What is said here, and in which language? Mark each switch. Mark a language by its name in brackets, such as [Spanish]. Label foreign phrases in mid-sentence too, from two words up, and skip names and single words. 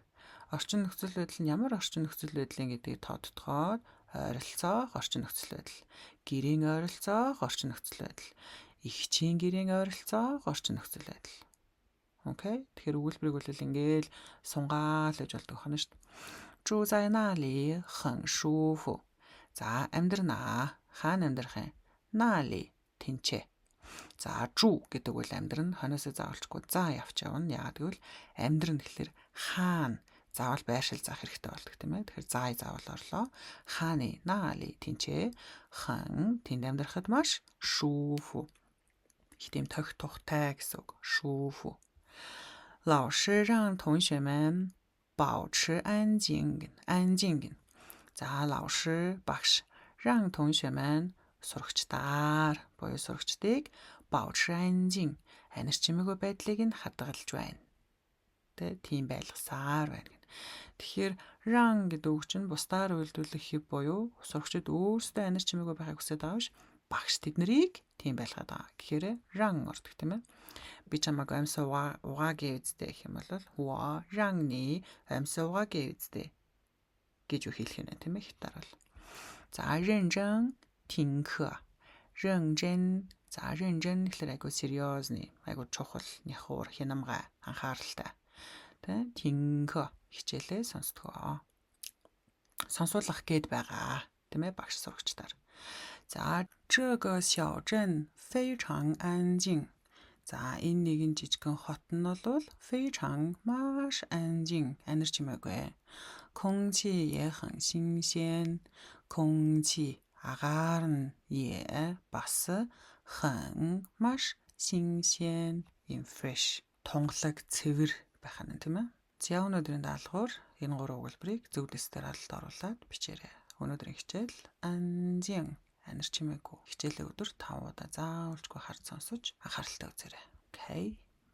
[Mongolian] Орчин нөхцөл байдал нь ямар орчин нөхцөл байдлын гэдгийг тодтогоод ойролцоох орчин нөхцөл байдал. Гэрийн ойролцоох орчин нөхцөл байдал. Ихчийн гэрийн ойролцоох орчин нөхцөл байдал. Окей. Тэгэхээр өгүүлбэрийг бол ингээл сунгаал гэж болдог хана шүү дээ. [Chinese] 住在那里很舒服. [Mongolian] За амьдрнаа. Хаана амьдрах юм? 那里 тэнцээ. За жу гэдэг бол амьдрын хоноосоо заавалчгүй заа явж явна. Яагаад гэвэл амьдрын гэхэлэр хаана заавал байршил заах хэрэгтэй болдог тийм ээ. Тэгэхээр заай заавал орлоо. Хааны наали тэнцээ. Хан тэнд амьдрахад маш шүүфү. Их тийм тохь тухтай гэсэн үг. Шүүфү. [Chinese] 老师让同学们保持安静. [Mongolian] 安静. За 老师 багш [Chinese] 让同学们 [Mongolian] сурагчдаар буюу сурагчдыг [Chinese] 保持安静. [Mongolian] Анир чимээгүй байдлыг нь хадгалж байна. Тийм байлгасаар байна. Тэгэхээр rang гэдэг үг чинь бусдаар үйлдвэрлэх хэв буюу сурагчид өөрсдөө анир чимээгүй байхыг хүсэж байгаа биш багш тэднийг тийм байлгаад байгаа. Тэгэхээр rang ордог тийм ээ. Би чамайг амьсаа угаагийн үздэй гэх юм бол хуа rangны амьсаа угаагийн үздэй гэж хэлэх юм тийм ээ хятаар бол. [Chinese] За 认真听课. [Mongolian] 认真 За рэнжэн гэхэлэр айгу сериозны, айгу чухал, няхуур, хянамгай, анхааралтай. Тэ тинхэ хичээлээ сонсдгоо. Сонсуулах гээд байгаа. Тийм ээ багш сурагчдаар. [Chinese] За 这个小镇非常安静. [Mongolian] За энэ нэгэн жижигхэн хот нь бол 非常 маш 安静. 안эр чимээгүй. [Chinese] 空气也很新鲜. 空气 [Mongolian] агаар нь [Chinese] 也 бас 很 маш 新鲜. [English] In fresh. [Mongolian] Тунгалаг цэвэр байх нь тийм ээ. За өнөөдрийн даалгавар энэ гурван өгүүлбэрийг зөв дэстээр алд оруулаад бичээрэй. Өнөөдрийн хичээл анзин анир чимээгүй. Хичээлээ өдөр 5 удаа заавалжгүй харж сонсож анхааралтай үзээрэй.